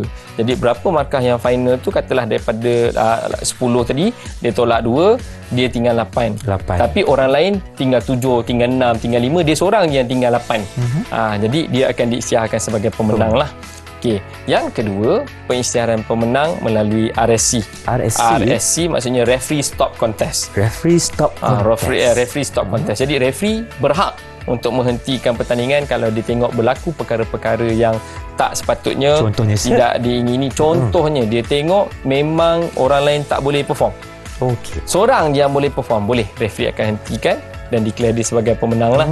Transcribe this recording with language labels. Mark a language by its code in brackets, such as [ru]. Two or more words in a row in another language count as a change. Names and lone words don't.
[ms] Jadi berapa markah yang final tu, katalah daripada 10 tadi, dia tolak 2, dia tinggal 8. Tapi orang lain tinggal 7, tinggal 6, tinggal 5, dia seorang je yang tinggal 8. Jadi dia akan diisytiharkan sebagai pemenang lah. Okey, yang kedua, pengisytiharan pemenang melalui RSC. RSC maksudnya [en] referee stop contest. Referee stop contest. Referee stop contest. [ms] Jadi referee berhak untuk menghentikan pertandingan kalau dia tengok berlaku perkara-perkara yang tak sepatutnya, contohnya, tidak diingini. Contohnya dia tengok memang orang lain tak boleh perform. Okey. Seorang je yang boleh perform, boleh referee akan hentikan dan declare dia sebagai pemenang lah.